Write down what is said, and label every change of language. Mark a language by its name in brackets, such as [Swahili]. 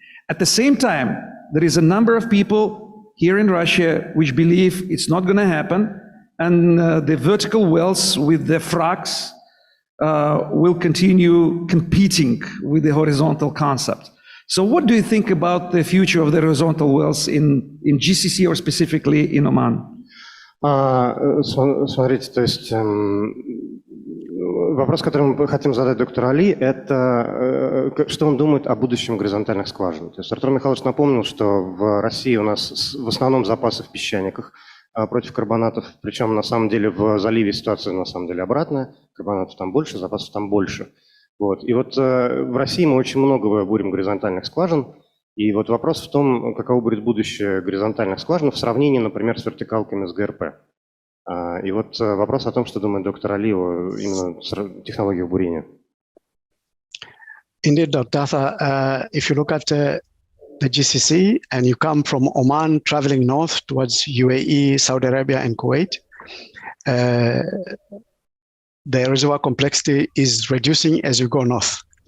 [English] At the same time, there is a number of people here in Russia which believe it's not going to happen, and the vertical wells with the fracs will continue competing with the horizontal concept. So what do you think about the future of the horizontal wells in GCC or specifically in Oman? [Russian] Смотрите, то есть вопрос, который мы хотим задать доктору Али, это что он думает о будущем горизонтальных скважин. То есть Артур Михайлович напомнил, что в России у нас в основном запасы в песчаниках против карбонатов, причем на самом деле в заливе ситуация на самом деле обратная, карбонатов там больше, запасов там больше. Вот. И вот в России мы очень много бурим горизонтальных скважин, и вот вопрос в том, каково будет будущее горизонтальных скважин в сравнении, например, с вертикалками с ГРП. И вот вопрос о том, что думает доктор Али о именно технологиях бурения. [English] Indeed, Dr. Arthur, if you look at the GCC and you come from Oman traveling north towards UAE, Saudi Arabia and Kuwait, the reservoir complexity is reducing as you go north.